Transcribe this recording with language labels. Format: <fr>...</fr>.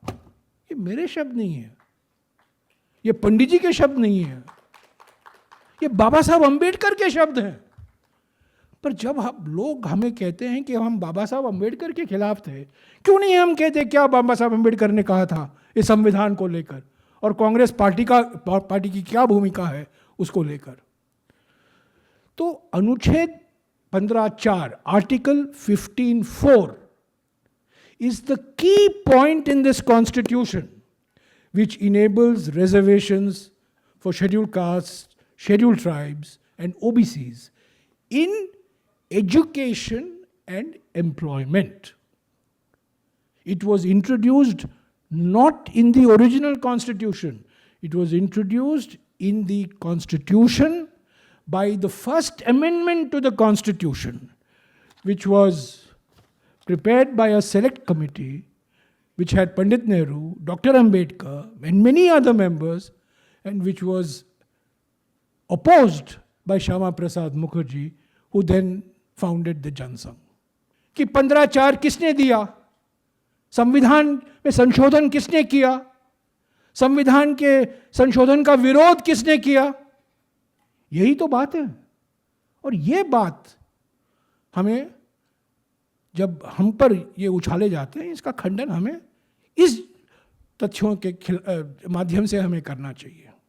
<hi>ये मेरे शब्द नहीं है, ये पंडित जी के शब्द नहीं है, ये बाबा साहब अम्बेडकर के शब्द हैं। पर जब हम लोग हमें कहते हैं कि हम बाबा साहब अम्बेडकर के खिलाफ थे, क्यों नहीं हम कहते क्या बाबा साहब अम्बेडकर ने कहा था इस संविधान को लेकर, और कांग्रेस पार्टी की क्या भूमिका है उसको लेकर। तो अनुच्छेद 15(4) article 15(4)</hi> <en>is the key point in this constitution which enables reservations for scheduled castes, scheduled tribes and OBCs in education and employment. It was introduced not in the original constitution. It was introduced in the constitution by the first amendment to the constitution, which was prepared by a select committee which had Pandit Nehru, Dr. Ambedkar and many other members, and which was opposed by Shyama Prasad Mukherjee, who then founded the Jansangh.</en> <hi>कि 15/4 किसने दिया? संविधान में संशोधन किसने किया? संविधान के संशोधन का विरोध किसने किया? यही तो बात है। और ये बात हमें, जब हम पर ये उछाले जाते हैं, इसका खंडन हमें इस तथ्यों के माध्यम से हमें करना चाहिए।</hi>